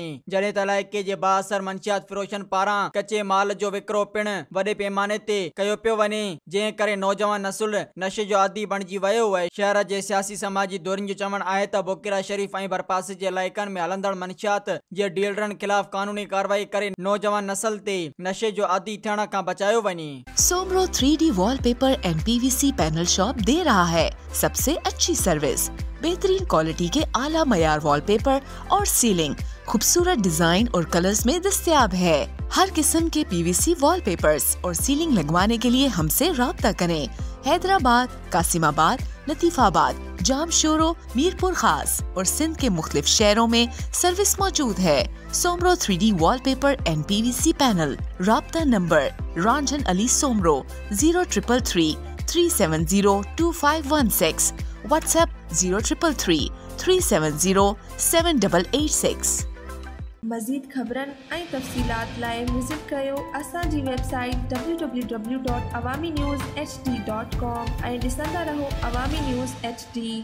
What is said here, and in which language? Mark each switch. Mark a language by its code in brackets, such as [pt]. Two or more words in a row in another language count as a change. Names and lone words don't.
[sd] जॾहिं त इलाइक़े जे बाअसर मंशियात फिरोशन पारां कचे माल जो विकिरो पिण वॾे पैमाने ते कयो पियो वञे, जंहिं करे नौजवान नसुल नशे जो आदी बणिजी वियो आहे। शहर जे सियासी समाजी दोरनि जो चवणु आहे त बुकेरा शरीफ ऐं बरपासे जे इलाइक़नि में हलंदड़ मंशियात जे डीलरनि खिलाफ कानूनी कार्रवाई करे नौजवान नस्ल ते नशे जो आदी थियण खां बचायो वञे। [ur] سومرو 3D وال پیپر اینڈ PVC پینل شاپ دے رہا ہے سب سے اچھی سروس، بہترین کوالٹی کے اعلیٰ معیار وال پیپر اور سیلنگ خوبصورت ڈیزائن اور کلرز میں دستیاب ہے. ہر قسم کے PVC وال پیپرز اور سیلنگ لگوانے کے لیے ہم سے رابطہ کریں. حیدرآباد، قاسم آباد، لطیف آباد، جامشورو، میرپور خاص اور سندھ کے مختلف شہروں میں سروس موجود ہے. سومرو 3D وال پیپر اینڈ PVC پینل۔ رابطہ نمبر رنجن علی سومرو 0333 370 2516، واٹس ایپ 0333 370 7886. [sd] मज़ीद ख़बरनि ऐं तफ़सीलात लाइ विज़िट कयो असांजी वेबसाइट www.awamiNewsHD.com ऐं ॾिसंदा रहो अवामी न्यूज़ HD।